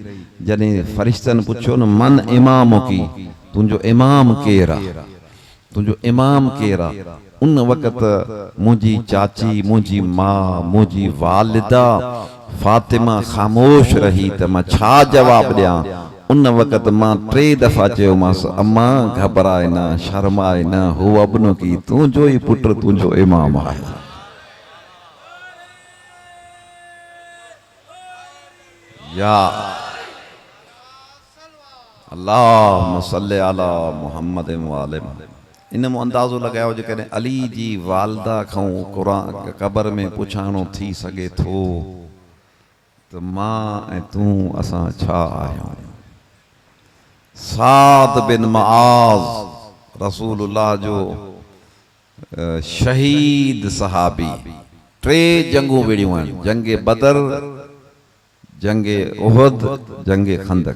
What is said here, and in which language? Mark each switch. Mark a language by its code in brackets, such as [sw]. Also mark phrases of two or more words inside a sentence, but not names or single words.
[sd] जॾहिं फ़रिश्तनि पुछियो न [ar] من إمامكِ, [sd] तुंहिंजो इमाम केरु आहे, तुंहिंजो इमाम केरु आहे, उन वक़्तु मुंहिंजी चाची, मुंहिंजी माउ, मुंहिंजी वालिदा फ़ातिमा ख़ामोश रही त मां छा जवाबु ॾियां। उन वक़्तु मां 3 दफ़ा चयोमांसि, अम्मा घबराए न, शर्माए न, [ar] هو ابنكِ, [sd] तुंहिंजो ई पुटु तुंहिंजो इमाम आहे। [ar] يا اللهم صل على محمد وآل محمد. [sd] इन में अंदाज़ो लगायो जेकॾहिं अली जी वालदा खां क़ुरान क़बर में पुछाणो थी सघे थो त मां ऐं तूं असां छा आहियूं। साद बिन मुआज़ रसूलुल्लाह जो शहीद सहाबी, 3 जंगूं विड़ियूं आहिनि, जंगे बदर, जंगे उहद, जंगे खंदक।